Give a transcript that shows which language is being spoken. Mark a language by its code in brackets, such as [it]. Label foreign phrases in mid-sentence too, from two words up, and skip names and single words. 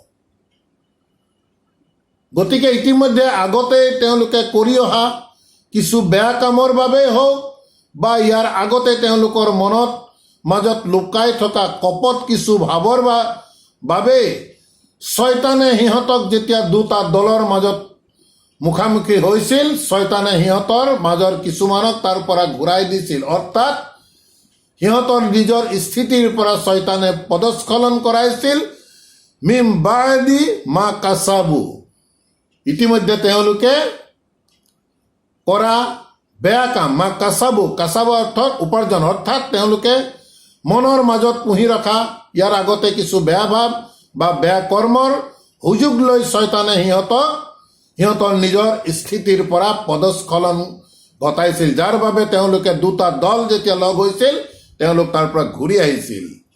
[as] গতিকে ইতিমধ্যে আগতে তেওঁলোকে কৰি অহা কিছু বেয়া কামৰ বাবেই হওক বা ইয়াৰ আগতে তেওঁলোকৰ মনত মাজত লুকাই থকা কপট কিছু ভাৱৰ বাবেই শয়তানে সিহঁতক যেতিয়া দুটা দলৰ মাজত মুখামুখি হৈছিল, শয়তানে সিহঁতৰ মাজৰ কিছুমানক তাৰ পৰা ঘূৰাই দিছিল। অৰ্থাৎ সিহঁতৰ নিজৰ স্থিতিৰ পৰা শয়তানে পদস্খলন কৰাইছিল। [ar] ببعض ما كسبوا, [as] ইতিমধ্যে তেওঁলোকে কৰা বেয়া কাম, [ar] ما كسبوا, [as] কাছাবু অৰ্থত উপাৰ্জন, অৰ্থাৎ তেওঁলোকে মনৰ মাজত পুহি ৰখা ইয়াৰ আগতে কিছু বেয়া ভাৱ বা বেয়া কৰ্মৰ সুযোগ লৈ শয়তানে সিহঁতৰ নিজৰ স্থিতিৰ পৰা পদস্খলন ঘটাইছিল, যাৰ বাবে তেওঁলোকে দুটা দল যেতিয়া লগ হৈছিল তেওঁলোক তাৰ পৰা ঘূৰি আহিছিল।